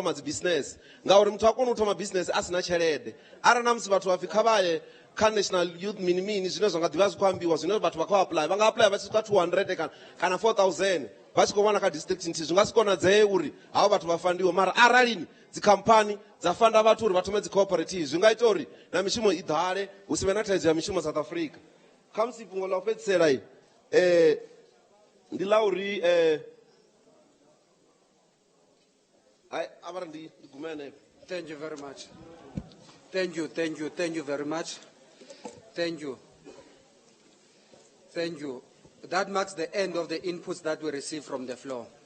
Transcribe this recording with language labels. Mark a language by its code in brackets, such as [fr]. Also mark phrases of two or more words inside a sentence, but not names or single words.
[ve] thoma dzi bisinese ngauri muthu a kone u thoma bisinese a sina tshelede arali na musi vhathu vha pfi kha [en] national youth [ve] mini zwine zwa nga ḓivha zwi khou ambiwa zwine vhathu vha khou apply vha nga apply vha tshi swika 200 kana 4000 vha tshi khou vhona kha district nthihi zwi nga si konadzee uri havho vhathu vha fandiwe mara aralini dzikhamphani dza fanda vhathu uri vha thome dzi cooperative zwi nga ita uri na mishumo i ḓale hu si vhe na thaidzo ya mishumo South Africa. Kha musi fhungo ḽa u fhedzisela ndi ḽa uri [en] Thank you very much. Thank you very much. Thank you. That marks the end of the inputs that we received from the floor.